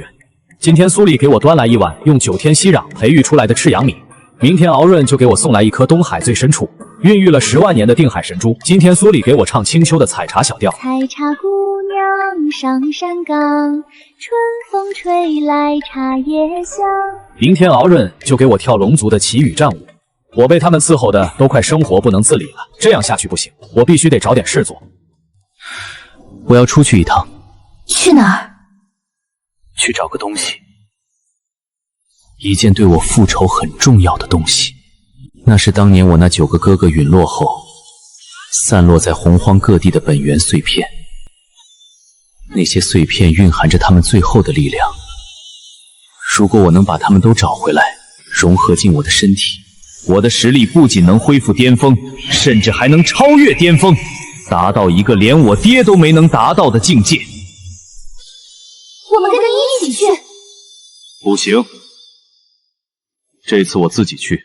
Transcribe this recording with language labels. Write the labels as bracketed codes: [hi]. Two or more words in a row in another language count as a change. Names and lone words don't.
[zh] 今天蘇黎給我端來一碗用9天息壤培育出來的赤陽米，明天敖刃就給我送來一顆東海最深處孕育了10萬年的定海神珠。今天蘇黎給我唱青丘的採茶小調。採茶姑娘上山崗，春風吹來茶葉香。明天敖刃就給我跳龍族的奇雨戰舞。我被他們伺候的都快生活不能自理了，這樣下去不行，我必須得找點事做。我要出去一趟。去哪兒？去找個東西，一件對我復仇很重要的東西。那是當年我那9個哥哥隕落後，散落在洪荒各地的本源碎片。那些碎片蘊含着他們最後的力量。如果我能把他們都找回來，融合進我的身體，我的實力不僅能恢復巔峰，甚至還能超越巔峰，達到一個連我爹都沒能達到的境界。我們跟你一起去。不行，這次我自己去。